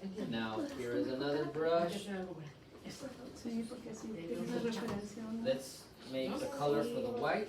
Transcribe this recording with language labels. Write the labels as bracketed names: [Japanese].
[English] Now, here is another brush. [Spanish] Sí, porque así tienes referencia. ¿no? [English] Let's make the color for the white.